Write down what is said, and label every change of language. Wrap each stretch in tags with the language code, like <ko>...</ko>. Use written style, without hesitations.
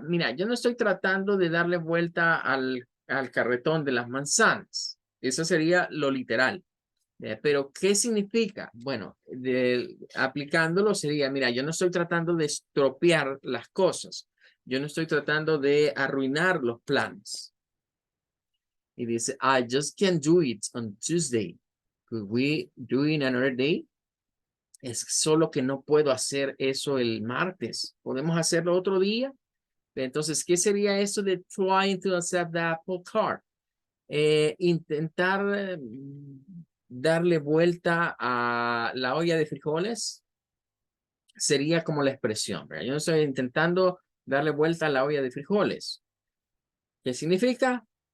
<es>Mira, yo no estoy tratando de darle vuelta al carretón de las manzanas. Eso sería lo literal. Pero, ¿qué significa? Bueno, aplicándolo sería, mira, yo no estoy tratando de estropear las cosas. Yo no estoy tratando de arruinar los planes. Y dice,</es> <en>I just can't do it on Tuesday. Could we do it another day?</en> <es>Es solo que no puedo hacer eso el martes. ¿Podemos hacerlo otro día? Entonces, ¿qué sería eso de</es> <en>trying to accept the apple cart?</en> <es>Intentar darle vuelta a la olla de frijoles sería como la expresión, ¿verdad? Yo no estoy intentando darle vuelta a la olla de frijoles. ¿Qué significa?</es>